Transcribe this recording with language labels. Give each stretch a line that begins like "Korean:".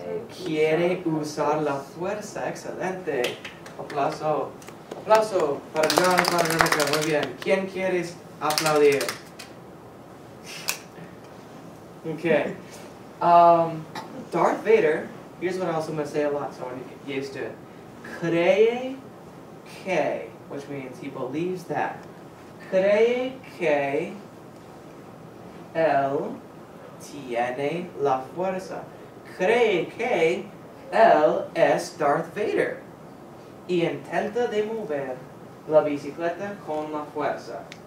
Spanish: Quiere usar la fuerza. Excelente. Aplauso. Aplauso para John y para Rebecca. Muy bien. ¿Quién quieres aplaudir?
English: Okay. Darth Vader, here's what else I'm going to say a lot, so I want to get used to it.
Spanish: Cree que,
English: which means he believes that.
Spanish: Cree que él tiene la fuerza. Cree que él es Darth Vader. Y intenta de mover la bicicleta con la fuerza.